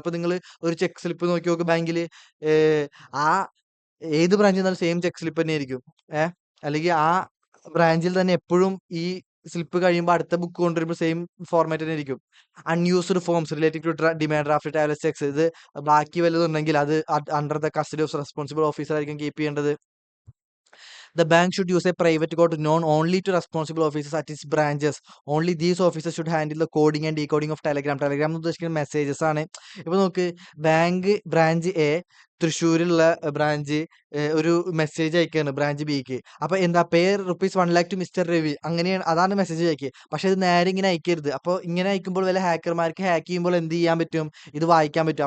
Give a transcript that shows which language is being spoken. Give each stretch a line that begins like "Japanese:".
Malayalam: അപ്പൊ നിങ്ങൾ ഒരു ചെക്ക് സ്ലിപ്പ് നോക്കി നോക്ക് ബാങ്കിൽ, ആ ഏത് ബ്രാഞ്ചിൽ നിന്നാലും സെയിം ചെക്ക് സ്ലിപ്പ് തന്നെ ആയിരിക്കും. അല്ലെങ്കിൽ ആ ബ്രാഞ്ചിൽ തന്നെ എപ്പോഴും ഈ സ്ലിപ്പ് കഴിയുമ്പോൾ അടുത്ത ബുക്ക് കൊണ്ടുവരുമ്പോൾ സെയിം ഫോർമാറ്റ് തന്നെ ആയിരിക്കും.
English: unused forms related to demand draft, traveller cheques,
Malayalam: ഇത് ബാക്കി വല്ലതുണ്ടെങ്കിൽ അത്
English: under the custody of responsible officer
Malayalam: ആയിരിക്കും കീപ്പ് ചെയ്യേണ്ടത്.
English: The bank should use a private code known only to responsible officers at its branches. Only these officers should handle the coding and decoding of Telegram.
Malayalam: Telegram എന്ന് ഉദ്ദേശിക്കുന്ന messages ആണ്. ഇപ്പൊ നോക്ക്, branch A തൃശ്ശൂരുള്ള branch ഒരു message അയക്കാണ് branch ബിക്ക്. അപ്പൊ എന്താ, ₹1,00,000 to mister Ravi, അങ്ങനെയാണ്, അതാണ് മെസ്സേജ് അയക്കുക. പക്ഷെ ഇത് നേരെ ഇങ്ങനെ അയക്കരുത്. അപ്പൊ ഇങ്ങനെ അയക്കുമ്പോൾ വല്ല ഹാക്കർമാർക്ക് ഹാക്ക് ചെയ്യുമ്പോൾ എന്ത് ചെയ്യാൻ പറ്റും, ഇത് വായിക്കാൻ പറ്റും.